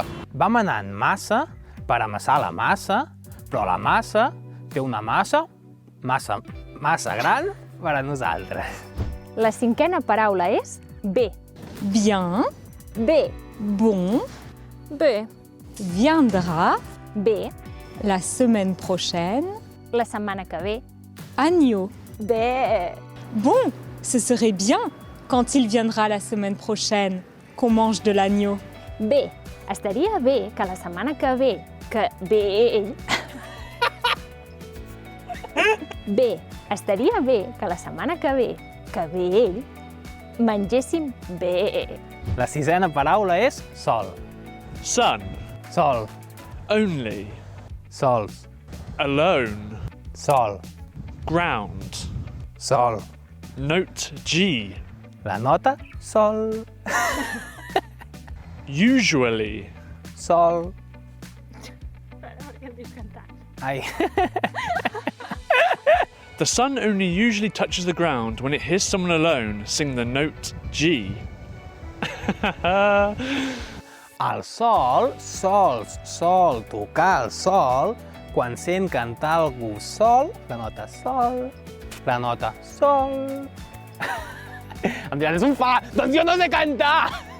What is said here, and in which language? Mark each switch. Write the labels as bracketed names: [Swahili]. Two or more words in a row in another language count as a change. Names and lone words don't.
[Catalan] Vam anar en massa per amassar la massa, però la massa té una massa gran per a nosaltres. La cinquena paraula és bé. [Spanish] Bien. [Catalan] Bé. [French] Bon. [Catalan] Bé. [French] Viendra [Catalan] Bé. [French] la semaine prochaine. [Catalan] La setmana que ve. [French] Agneau. [Catalan] Bé. [French] Bon, ce serait bien quand il viendra la semaine prochaine qu'on mange de l'agneau. [Catalan] Bé. Estaria bé que la setmana que ve, que ve ell... Bé. Estaria bé que la setmana que ve ell, mengéssim bé. La sisena paraula és sol. [English] Sun. Sol. Only, [Catalan] Sols. [English] alone, [Catalan] Sol. [English] ground, [Catalan] Sol. [English] note G, [Catalan] La nota, sol. [English] usually, [Catalan] Sol. Ai. [English] the sun only usually touches the ground when it hears someone alone sing the note G. [Catalan] El sol sol tocar el sol quan sent cantar algú sol, la nota sol, la nota sol. Em diran, és un fa, doncs jo no sé cantar!